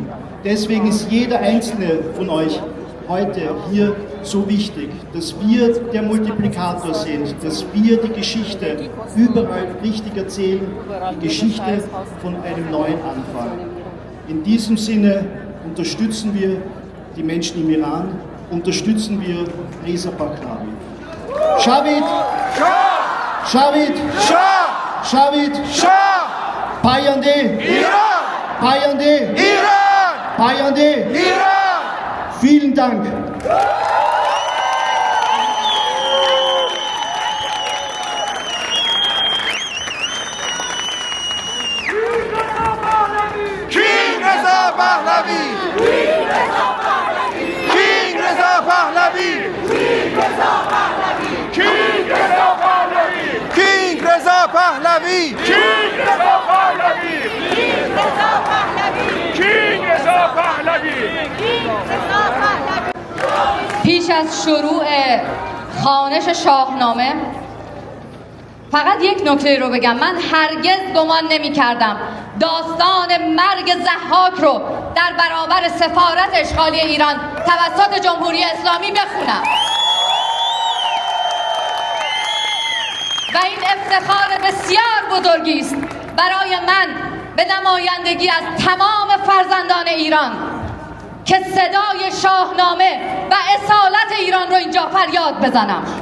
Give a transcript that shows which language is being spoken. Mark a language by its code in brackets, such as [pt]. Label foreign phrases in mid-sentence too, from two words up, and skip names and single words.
[de] Deswegen ist jeder einzelne von euch heute hier so wichtig, dass wir der Multiplikator sind, dass wir die Geschichte überall richtig erzählen, die Geschichte von einem neuen Anfang. In diesem Sinne unterstützen wir die Menschen im Iran, unterstützen wir Reza Pahlavi. [fa] جاوید! جاوید! جاوید! پاینده! Iran! پاینده! Iran! پاینده! Iran! [de] Vielen Dank! [en] King Reza Pahlavi! King Reza Pahlavi! King Reza Pahlavi! King Reza Pahlavi! King Reza Pahlavi! King Reza Pahlavi! [fa] پیش از شروع خوانش شاهنامه فقط یک نکته رو بگم. من هرگز گمان نمی کردم داستان مرگ ضحاک رو در برابر سفارت اشغالی ایران توسط جمهوری اسلامی بخونم و این افتخار بسیار بزرگی است برای من به نمایندگی از تمام فرزندان ایران که صدای شاهنامه و اصالت ایران رو اینجا فریاد بزنم.